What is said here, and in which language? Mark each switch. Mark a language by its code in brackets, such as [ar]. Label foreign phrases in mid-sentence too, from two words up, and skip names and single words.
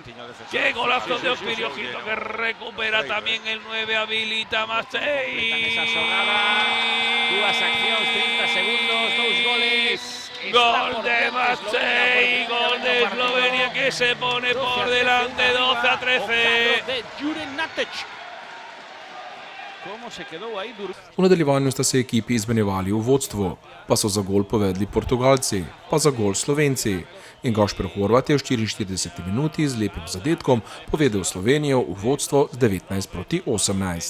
[es] Qué golazo de Okvir. Ojito que recupera también el 9. Habilita Matei. Duas accións, 30 segundos, 2 goles. Gol de Matei, gol de Eslovenia que se pone por delante 12-13. [sl] V nadaljevanju sta se ekipi izmenjevali v vodstvu, pa so za gol povedli Portugalci, pa za gol Slovenci. In Gašper Horvat je v 44. minuti z lepim zadetkom povedel Slovenijo v vodstvo z 19-18.